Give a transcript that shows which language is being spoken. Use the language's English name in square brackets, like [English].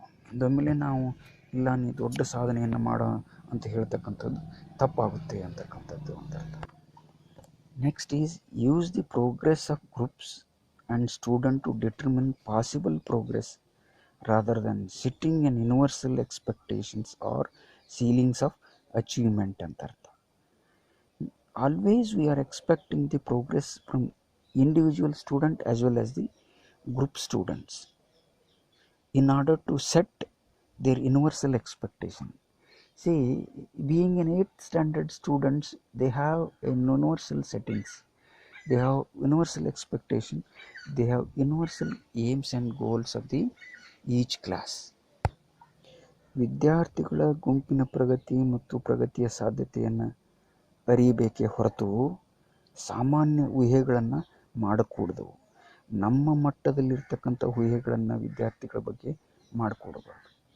[Kannada] ಒಂದೊಮ್ಮೆಲೆ ನಾವು ಇಲ್ಲ ನೀ ದೊಡ್ಡ ಸಾಧನೆಯನ್ನು ಮಾಡೋ ಅಂತ ಹೇಳ್ತಕ್ಕಂಥದ್ದು ತಪ್ಪಾಗುತ್ತೆ ಅಂತಕ್ಕಂಥದ್ದು ಅಂತ ಅರ್ಥ. [English] next is use the progress of groups and student to determine possible progress rather than setting an universal expectations or ceilings of achievement [Kannada] ಅಂತ ಅರ್ಥ. [English] always we are expecting the progress from individual student as well as the group students in order to set their universal expectation. See, being an 8th standard students, they have a universal settings, they have universal expectation, they have universal aims and goals of the each class. [Kannada] ವಿದ್ಯಾರ್ಥಿಗಳ ಗುಂಪಿನ ಪ್ರಗತಿ ಮತ್ತು ಪ್ರಗತಿಯ ಸಾಧ್ಯತೆಯನ್ನು ಅರಿಯಬೇಕೇ ಹೊರತು ಸಾಮಾನ್ಯ ಊಹೆಗಳನ್ನು ಮಾಡಕೂಡದು. ನಮ್ಮ ಮಟ್ಟದಲ್ಲಿರ್ತಕ್ಕಂಥ ಊಹೆಗಳನ್ನು ವಿದ್ಯಾರ್ಥಿಗಳ ಬಗ್ಗೆ ಮಾಡಿಕೊಡಬಾರ್ದು.